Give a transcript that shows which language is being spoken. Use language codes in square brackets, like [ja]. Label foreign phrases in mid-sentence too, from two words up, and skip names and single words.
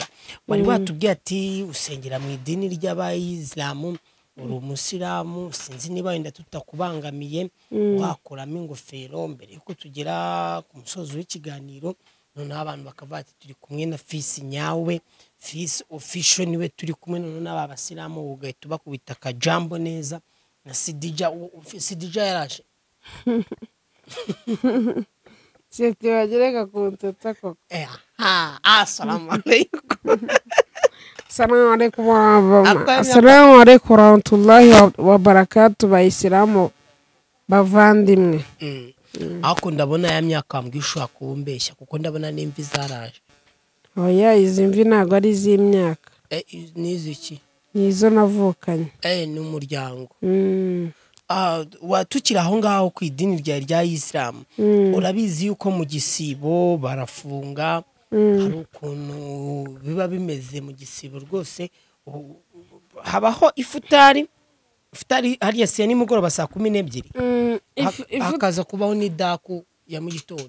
[rw] wari watubwiye ati usengera mu idini ry'abayisilamu, uri umusilamu, sinzi niba wenda tutakubangamiye wakuramo ingofero mbere yuko tugera ku musozo w'ikiganiro, noneho abantu bakavuga ati turi kumwe na Fils nyawe, Fils official niwe turi kumwe, noneho n'aba basilamu ugahita bakubita akajambo neza na Sidija. Sidija yaraje siti bagereka kunsetsa koko. [ar] السلام عليكم. السلام عليكم ورحمة الله وبركاته. [rw] Bayisilamu bavandimwe, ako ndabona ya myaka mbwi ushaka kumbeshya, kuko ndabona n'imvi zaraje. oya, izi mvi ntabwo ari iz'imyaka. N'iziki? nizo navukanye. ni umuryango. Tukiri aho ngaho ku idini rya Isilamu, urabizi yuko mu gisibo barafunga, hari ukuntu biba bimeze mu gisibo rwose, habaho ifutari hariya siya nimugoroba saa 12, hakaza kubaho n'idaku ya mu gitondo.